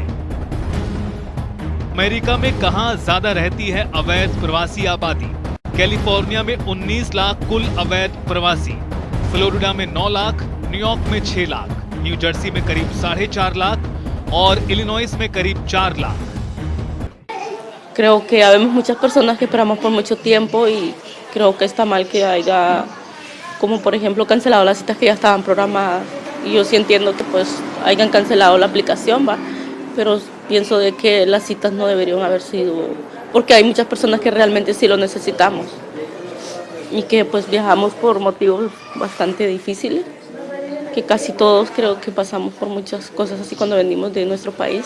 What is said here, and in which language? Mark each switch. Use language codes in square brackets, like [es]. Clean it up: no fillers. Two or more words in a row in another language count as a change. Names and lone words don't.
[hi] अमेरिका में कहां ज्यादा रहती है अवैध प्रवासी आबादी? कैलिफोर्निया में 19 लाख कुल अवैध प्रवासी, फ्लोरिडा में 9 लाख, न्यूयॉर्क में 6 लाख, न्यू जर्सी में करीब 4.5 लाख और इलिनॉइस में करीब 4 लाख। [es] Creo que habemos muchas personas que esperamos por mucho tiempo y creo que está mal que haya como por ejemplo cancelado las citas que ya estaban programadas. Y yo sí entiendo que pues hayan cancelado la aplicación, ¿va? Pero pienso de que las citas no deberían haber sido, porque hay muchas personas que realmente sí lo necesitamos y que pues viajamos por motivos bastante difíciles, que casi todos creo que pasamos por muchas cosas así cuando venimos de nuestro país.